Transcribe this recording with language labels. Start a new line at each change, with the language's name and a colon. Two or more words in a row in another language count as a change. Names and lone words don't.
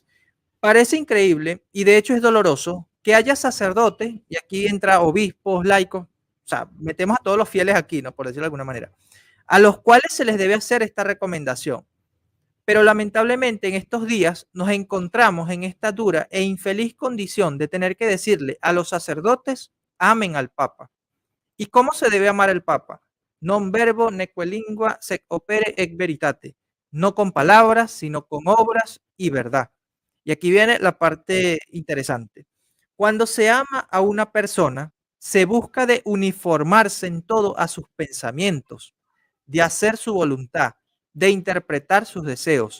Spanish: Parece increíble, y de hecho es doloroso, que haya sacerdotes, y aquí entra obispos, laicos, o sea, metemos a todos los fieles aquí, ¿no? Por decirlo de alguna manera, a los cuales se les debe hacer esta recomendación. Pero lamentablemente en estos días nos encontramos en esta dura e infeliz condición de tener que decirle a los sacerdotes, amen al Papa. ¿Y cómo se debe amar al Papa?
Latin: Non verbo neque lingua sec opere et veritate.
Spanish: No con palabras, sino con obras y verdad. Y aquí viene la parte interesante. Cuando se ama a una persona, se busca de uniformarse en todo a sus pensamientos, de hacer su voluntad, de interpretar sus deseos.